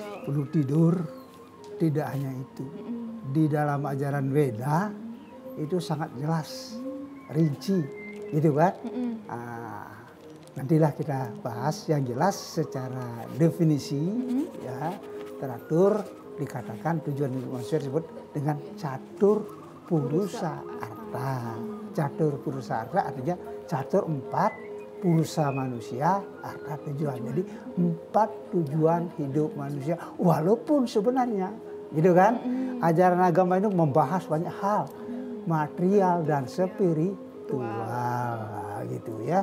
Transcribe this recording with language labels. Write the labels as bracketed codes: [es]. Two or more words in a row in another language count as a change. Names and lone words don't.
[id] perlu tidur, tidak hanya itu. Di dalam ajaran Weda itu sangat jelas, rinci, gitu kan? Nantilah kita bahas yang jelas secara definisi, ya teratur dikatakan tujuan hidup manusia disebut dengan catur purusa arta. Catur purusa arta artinya catur 4, purusa manusia, arta tujuan. Jadi 4 tujuan hidup manusia. Walaupun sebenarnya, gitu kan, ajaran agama itu membahas banyak hal, material dan spiritual, gitu ya.